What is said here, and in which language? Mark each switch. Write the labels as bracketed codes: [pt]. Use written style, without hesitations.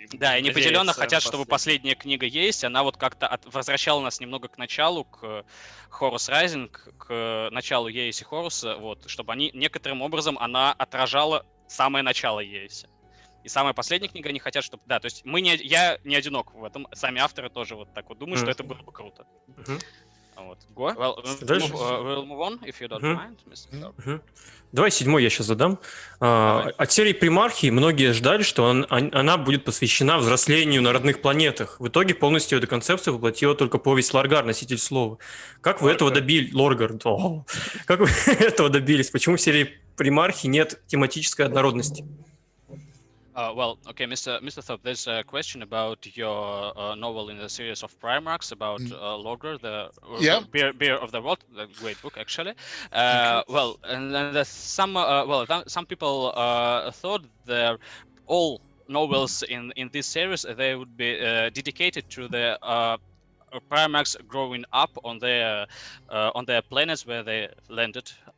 [ru] Да, и непределенно хотят, чтобы последняя книга есть, она вот как-то возвращала нас немного к началу, к Horus Rising, к началу Ереси Хоруса, вот, чтобы они некоторым образом она отражала самое начало Ереси. И самая последняя книга они хотят, чтобы... Да, то есть я не одинок в этом, сами авторы тоже вот так вот думают, что это было бы круто. Вот. [en] Well, we'll move on, if you don't mind, Mr. [ru] Давай 7-й я сейчас задам. От серии Примархии многие ждали, что она будет посвящена взрослению на родных планетах. В итоге полностью эту концепцию воплотила только повесть Лоргар, носитель слова. Как вы этого добились? Лоргар. Как вы этого добились? Почему в серии Примархии нет тематической однородности? [en] Okay, Mr. Thorpe, there's a question about your novel in the series of Primarchs about Logger, the Beer of the World, a great book, actually. Well, and then some people thought that all novels in this series, they would be dedicated to the Primarchs growing up on their planets where they landed.